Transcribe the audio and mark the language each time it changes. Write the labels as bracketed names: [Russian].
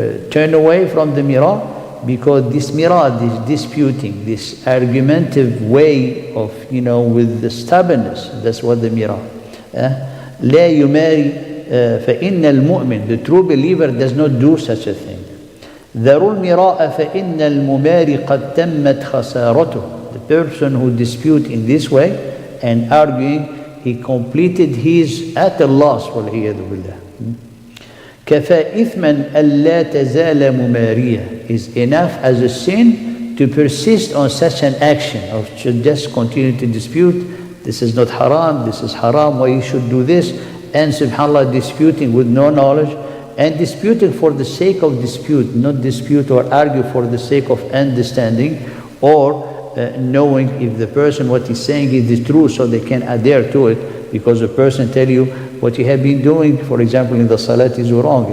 [English] Turn away from the mira, because this mira, this disputing, this argumentative way of, with the stubbornness, that's what the mira. [Arabic] لا يماري فإن المؤمن, [English] the true believer, does not do such a thing. [Arabic] ذروا المراء فإن المماري قد تمت خسارته. [English] The person who disputes in this way and arguing, he completed his at a loss. [Arabic] والعياذ بالله. كفى إثما ألا تزال ممارية, [English] is enough as a sin to persist on such an action or should just continue to dispute, this is not haram, this is haram, why you should do this, and subhanAllah disputing with no knowledge, and disputing for the sake of dispute, not dispute or argue for the sake of understanding or knowing if the person what he's saying is the truth so they can adhere to it, because a person tell you what you have been doing, for example in the salat is wrong.